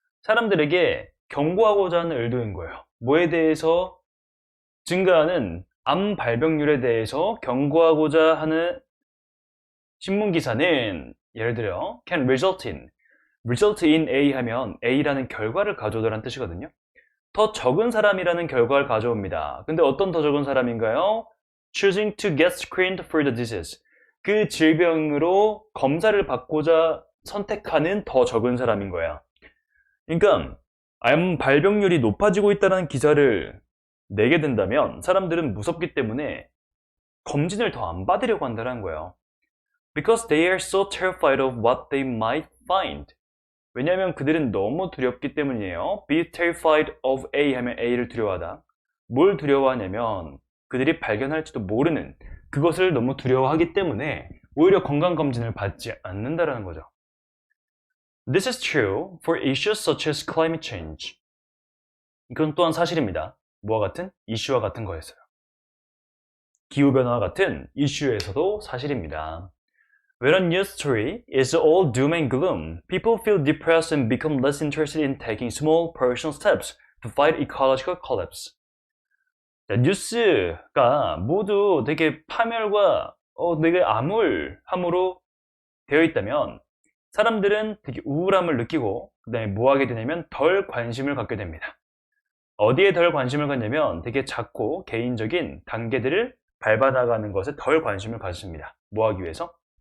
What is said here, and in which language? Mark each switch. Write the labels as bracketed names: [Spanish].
[Korean] 사람들에게 경고하고자 하는 의도인 거예요. 뭐에 대해서 증가하는 암 발병률에 대해서 경고하고자 하는 신문 기사는 예를 들어 [English] can result in A [Korean] 하면 A라는 결과를 가져오다라는 뜻이거든요. 더 적은 사람이라는 결과를 가져옵니다. 근데 어떤 더 적은 사람인가요? [English] choosing to get screened for the disease. [Korean] 그 질병으로 검사를 받고자 선택하는 더 적은 사람인 거야. 그러니까 암 발병률이 높아지고 있다는 기사를 내게 된다면 사람들은 무섭기 때문에 검진을 더 안 받으려고 한다는 거예요. [English] Because they are so terrified of what they might find. [Korean] 왜냐하면 그들은 너무 두렵기 때문이에요. [English] Be terrified of A [Korean] 하면 A를 두려워하다. 뭘 두려워하냐면 그들이 발견할지도 모르는 그것을 너무 두려워하기 때문에 오히려 건강검진을 받지 않는다라는 거죠. [English] This is true for issues such as climate change. [Korean] 이건 또한 사실입니다. 뭐와 같은? 이슈와 같은 거였어요. 기후변화와 같은 이슈에서도 사실입니다. [English] When a news story is all doom and gloom, people feel depressed and become less interested in taking small personal steps to fight ecological collapse. [Korean] 자, 뉴스가 모두 되게 파멸과 되게 암울함으로 되어 있다면 사람들은 되게 우울함을 느끼고 그다음에 뭐 하게 되냐면 덜 관심을 갖게 됩니다. 어디에 덜 관심을 갖냐면 되게 작고 개인적인 단계들을 밟아나가는 것에 덜 관심을 가집니다. 뭐 하기 위해서?